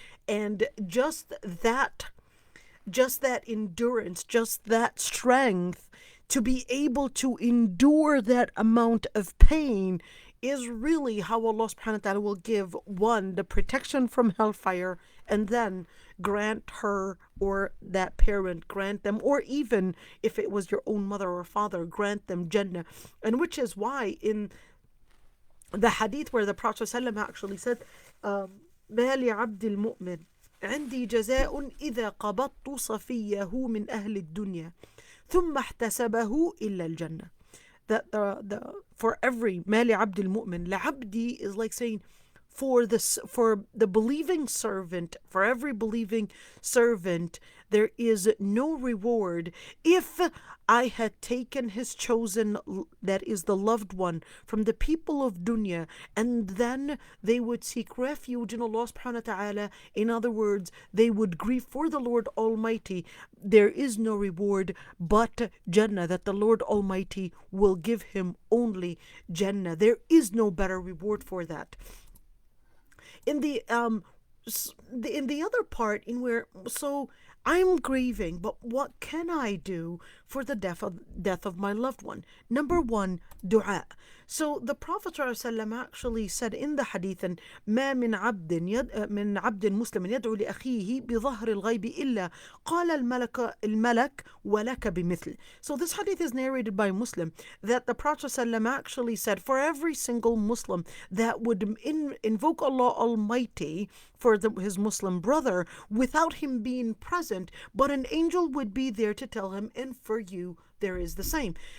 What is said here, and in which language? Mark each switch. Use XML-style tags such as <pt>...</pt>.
<en>And just that endurance, just that strength to be able to endure that amount of pain is really how Allah subhanahu wa ta'ala will give one the protection from hellfire, and then grant her or that parent, grant them, or even if it was your own mother or father, grant them Jannah. And which is why in the hadith where the Prophet ﷺ actually said,</en> <ar>ما لعبد المؤمن عندي جزاء إذا قبضت صفيه من أهل الدنيا ثم احتسبه إلا الجنة.</ar> <en>That for every</en> <ar>ما لعبد المؤمن, لعبدي</ar> <en>is like saying for the believing servant, for every believing servant, there is no reward if I had taken his chosen, that is the loved one, from the people of dunya, and then they would seek refuge in Allah subhanahu wa ta'ala. In other words, they would grieve for the Lord Almighty. There is no reward but Jannah, that the Lord Almighty will give him only Jannah. There is no better reward for that. In the other part, in where, so I'm grieving, but what can I do for the death of my loved one? Number 1, dua. So the Prophet ﷺ actually said in the hadith,</en> <ar>ما من عبد مسلم يدعو لأخيه بظهر الغيب إلا قال الملك ولك بمثل.</ar> <en>So this hadith is narrated by Muslim, that the Prophet ﷺ actually said, for every single Muslim that would invoke Allah Almighty for his Muslim brother without him being present, but an angel would be there to tell him, and for you there is the same.</en>